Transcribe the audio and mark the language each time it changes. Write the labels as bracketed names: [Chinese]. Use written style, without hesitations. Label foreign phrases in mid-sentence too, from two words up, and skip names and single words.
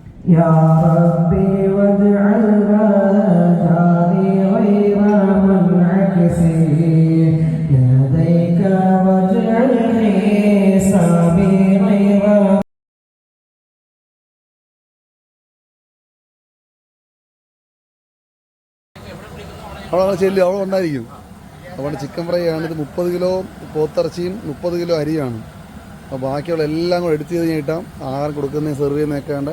[Arabic] يا ربي واجعلها جاري غير منعكس لديك واجعل حسابي غير [Malayalam] അവിടെ ചെല്ലി അവിടെ ഉണ്ടായിരിക്കും. അവിടെ ചിക്കൻ ഫ്രൈ ആണ്. ഇത് 30 കിലോ പോത്തിറച്ചിയും 30 കിലോ അരിയാണ്. അപ്പോൾ ബാക്കിയുള്ള എല്ലാം കൂടെ എടുത്ത് ചെയ്ത് കഴിഞ്ഞിട്ടാൽ ആഹാരം കൊടുക്കുന്നതിന് സെർവ് ചെയ്യുന്നതൊക്കെ ഉണ്ട്.